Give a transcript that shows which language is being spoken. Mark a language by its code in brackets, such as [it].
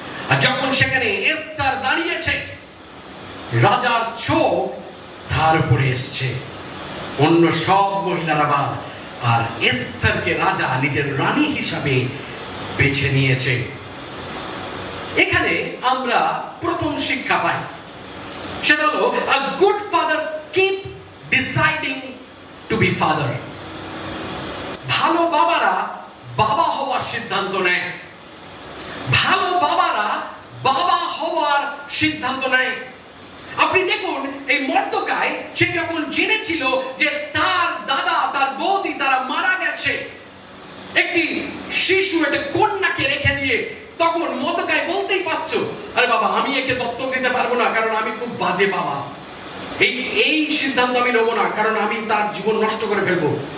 [bn] আর যখন সেখানে এস্থার দাঁড়িয়েছে, রাজার চোখ তার উপরে এসছে, অন্য সব মহিলারা বাদ, আর এস্থারকে রাজা নিজের রানী হিসাবে বেছে নিয়েছে। এখানে আমরা প্রথম শিক্ষা পাই, সেটা হলো [en] a good father keep deciding to be father. [bn] ভালো বাবারা বাবা হওয়ার সিদ্ধান্ত নেয়, ভালো বাবারা বাবা হওয়ার সিদ্ধান্ত নেয়। আপনি দেখুন এই মর্দকায় সে যখন জেনেছিল যে তার দাদা তার বৌদি তারা মারা গেছে, একটি শিশু একটা কন্যাকে রেখে দিয়ে, তখন মর্দকায় বলতেই পারছো, আরে বাবা আমি একে দত্তক নিতে পারবো না, কারণ আমি খুব বাজে বাবা, এই সিদ্ধান্ত আমি নেবো না, কারণ আমি তার জীবন নষ্ট করে ফেলবো।